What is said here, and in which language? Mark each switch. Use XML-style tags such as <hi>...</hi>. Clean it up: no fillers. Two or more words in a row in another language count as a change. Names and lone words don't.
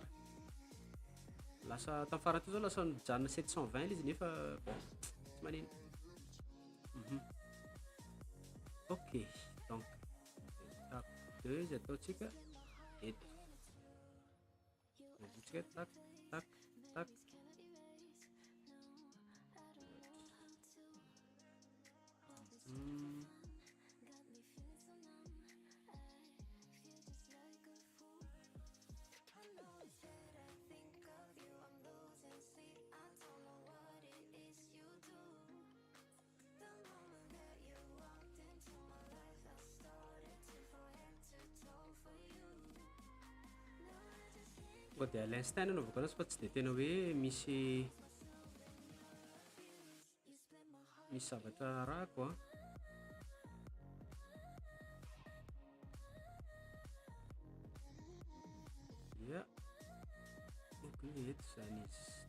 <mg>Lasa tamin'ny farany teo zao lasa mijanona 720 le izy nefa tsy manino. Ok, donc étape 2 izy ataontsika eto. Azotsika tac tac tac.</mg> <fr>De à l'instant</fr> <mg>nanaovako anazy fa tsy de tena hoe misy zavatra rahako ya ok eto zany izy.</mg>